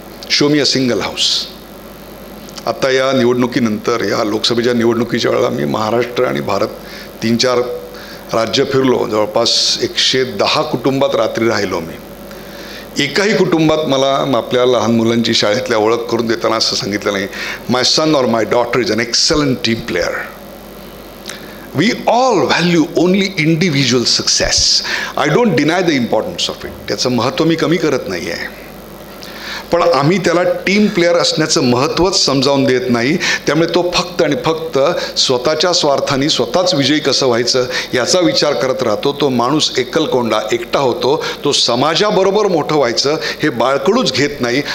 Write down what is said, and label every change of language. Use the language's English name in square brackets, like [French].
[English] Show me a single house. [Marathi] आता या निवडणुकीनंतर, या लोकसभेच्या निवडणुकीच्या वेळेला मी महाराष्ट्र आणि भारत 3-4 राज्य फिरलो. जवळपास 110 कुटुंबात रात्री राहिलो मी. एकाही कुटुंबात मला आपल्या लहान मुलांची शाळेतल्या ओळख करून देताना असं सांगितलं नाही, [English] My son or my daughter is an excellent team player. We all value only individual success. I don't deny the importance of it. [Marathi] त्याचं महत्त्व मी कमी करत नाही आहे, पण आम्ही त्याला टीम प्लेअर असण्याचं महत्त्वच समजावून देत नाही. त्यामुळे तो फक्त आणि फक्त स्वतःच्या स्वार्थाने स्वतःच विजयी कसं व्हायचं याचा विचार करत राहतो. तो माणूस एकलकोंडा, एकटा होतो. तो समाजाबरोबर मोठं व्हायचं हे बाळकडूच घेत नाही.